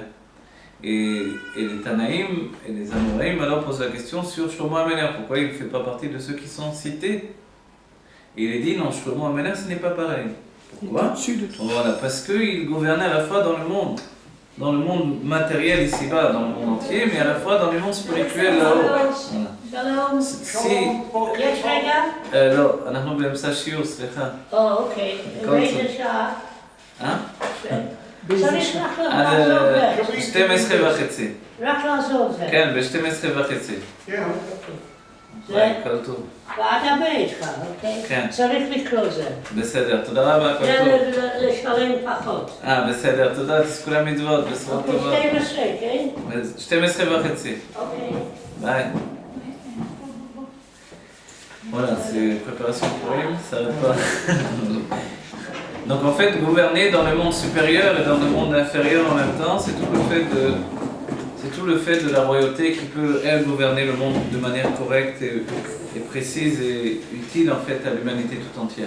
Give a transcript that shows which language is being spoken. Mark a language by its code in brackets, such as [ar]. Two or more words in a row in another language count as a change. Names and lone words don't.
[fr] Et les Tanaïm et les Amoraïm alors posent la question sur Shlomo HaMelech, pourquoi il ne fait pas partie de ceux qui sont cités. Et il est dit non, Shlomo HaMelech ce n'est pas pareil. Pourquoi? Voilà, parce qu'il gouvernait à la fois dans le monde matériel ici-bas, dans le monde entier, mais à la fois dans le monde spirituel là-haut. [he] שלום. יש רגע? לא, אנחנו באמצע שיעור, סליחה. אוקיי. באיזה שעה? צריך רק לעזוב. 12 וחצי. רק לעזוב זה. כן, ב-12 וחצי. כל טוב. ועד הבא איתך, אוקיי? כן. צריך לקרוא זה. בסדר, תודה רבה, כל טוב. זה לשלם פחות. בסדר, תודה, תזכו למצוות, בשורות טובות. 12, כן? 12 וחצי. אוקיי. ביי. [fr] Voilà, c'est préparation pour lui, ça n'arrête pas. Donc en fait, gouverner dans le monde supérieur et dans le monde inférieur en même temps, c'est tout le fait de la royauté qui peut, elle, gouverner le monde de manière correcte et précise et utile en fait à l'humanité tout entière.